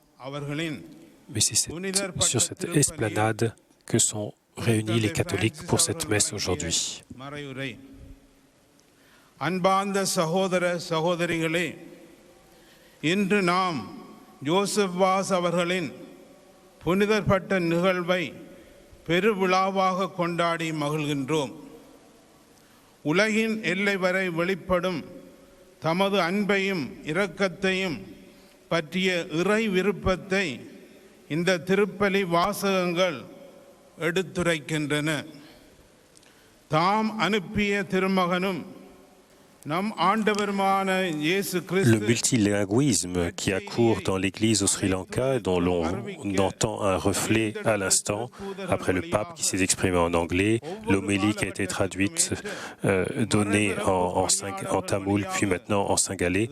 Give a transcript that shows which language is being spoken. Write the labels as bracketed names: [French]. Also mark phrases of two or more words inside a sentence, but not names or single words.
[French] Mais c'est sur cette esplanade que sont réunis les catholiques pour cette messe aujourd'hui. [Tamil] அன்பார்ந்த சகோதர சகோதரிகளே, இன்று நாம் ஜோசப் வாஸ் அவர்களின் புனிதர்பட்ட நிகழ்வை பெருவிழாவாக கொண்டாடி மகிழ்கின்றோம். உலகின் எல்லை வரை வெளிப்படும் தமது அன்பையும் இரக்கத்தையும் பற்றிய இறை விருப்பத்தை இந்த திருப்பலி வாசகங்கள் எடுத்துரைக்கின்றன. தாம் அனுப்பிய திருமகனும் [French] Le multilinguisme qui accourt dans l'Église au Sri Lanka, dont l'on entend un reflet à l'instant, après le pape qui s'est exprimé en anglais, l'homélie qui a été traduite, donnée en tamoul, puis maintenant en singalais.